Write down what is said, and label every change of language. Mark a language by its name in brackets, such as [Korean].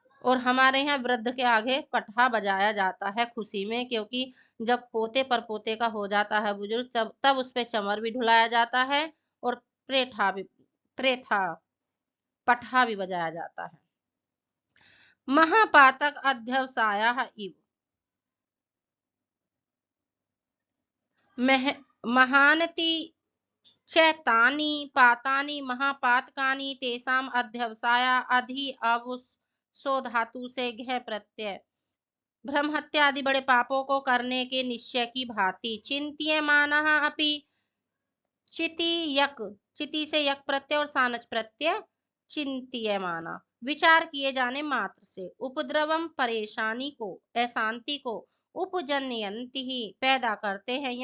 [Hindi] और हमारे यहाँ वृद्ध के आगे पटहा बजाया जाता है खुशी में, क्योंकि जब पोते पर पोते का हो जाता है बुजुर्ग, तब उस पे चमर भी ढुलाया जाता है और प्रेथा पटहा भी बजाया जाता है। [Sanskrit] महापातक अध्यवसायः इव महानति चैतानि पातानि महापातकानि तेषाम् अध्यवसाय अधि अवसो [Hindi] धातु से घ प्रत्यय। ब्रह्म हत्या आदि बड़े पापों को करने के निश्चय की भांति चिंत्यमानः अपि चिति यक, चिति से यक प्रत्यय और सानच प्रत्यय चिंत्यमाना, विचार किए जाने मात्र से, उपद्रवम परेशानी को अशांति को उपजनयंती ही पैदा करते हैं।